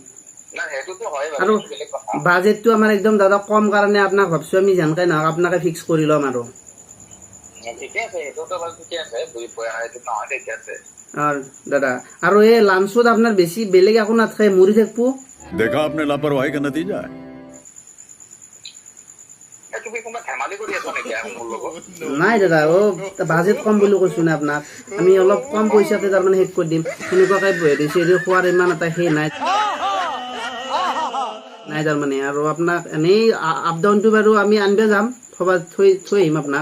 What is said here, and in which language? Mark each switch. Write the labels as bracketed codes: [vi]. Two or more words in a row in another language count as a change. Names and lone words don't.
[as] না সেইটোতো হয় বাৰু, আৰু সেইটো বেলেগ কথা। বাজেটটো আমাৰ একদম দাদা কম কাৰণে আপোনাক ভাবছো আমি যেনেকৈ নহওক আপোনাকে ফিক্স কৰি ল'ম আৰু। ঠিকে আছে, সেইটোতো বাৰু ঠিকে আছে, বুজি পোৱা সেইটো নহয় ঠিকে আছে। আৰু দাদা আৰু এই লাঞ্চত আপোনাৰ বেছি বেলেগ একো নাথাকে, মুড়ি থাকিব। [hi] देखा आपने लापरवाही का नतीजा है। [as] তুমি কোনোবা ধেমালি কৰি আছা নেকি আৰু মোৰ লগত? নাই দাদা, বাজেট কম বুলি কৈছো না আপোনাক, আমি অলপ কম পইচাতে তাৰমানে শেষ কৰি দিম, সেনেকুৱাকে হেৰি খোৱাৰ ইমান এটা সেই নাই তাৰমানে। আৰু আপোনাক এনেই আপ ডাউনটো বাৰু আমি আনিব যাম, থৈ আহিম আপোনাক।